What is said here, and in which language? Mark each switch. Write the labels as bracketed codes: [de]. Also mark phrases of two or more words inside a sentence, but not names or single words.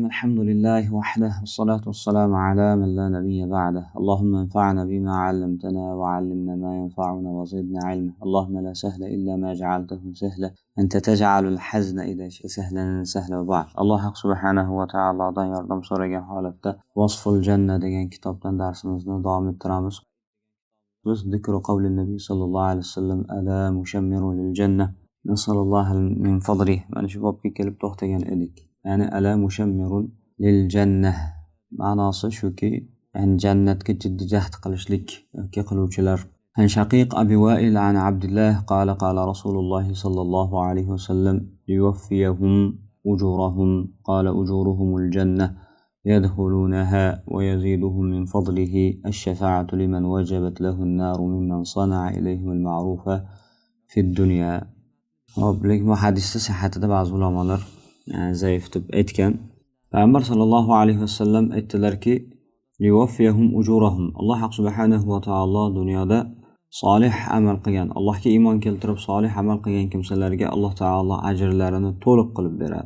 [ar] الحمد لله وحده، والصلاة والسلام على من لا نبي بعده. اللهم انفعنا بما علمتنا وعلمنا ما ينفعنا وزدنا علما. اللهم لا سهل إلا ما جعلته سهلا، أنت تجعل الحزن إذا شئت سهلا. وبعد. الله سبحانه وتعالى [uz] yordam so'ragan holatda Vasful Janna degan kitobdan darsimizni davom ettiramiz. [ar] Biz ذكر قول النبي صلى الله عليه وسلم على المشمر للجنة نسأل الله من فضله. [uz] Mana shu bobga kelib to'xtagan edik. Ya'ni [ar] على مشمرون للجنة [uz] ma'nosi shuki, ya'ni jannatga jiddiy jahd qilishlik yoki qiluvchilar. [ar] عن شقيق أبي وائل عن عبد الله قال قال رسول الله صلى الله عليه وسلم ليوفيهم أجورهم قال أجورهم الجنة يدخلونها ويزيدهم من فضله الشفاعة لمن وجبت له النار ممن صنع إليهم المعروف في الدنيا. [uz] bu hadisda sihhatida ba'zi ulamolar zaif deb aytgan. Payg'ambar [ar] صلى الله عليه وسلم [uz] aytdilarki, [ar] ليوفيهم أجورهم. [uz] Alloh [ar] سبحانه وتعالى [uz] dunyoda solih amal qilgan, Allohga iymon keltirib solih amal qilgan kimsalarga Alloh taolo ajrlarini to'liq qilib beradi.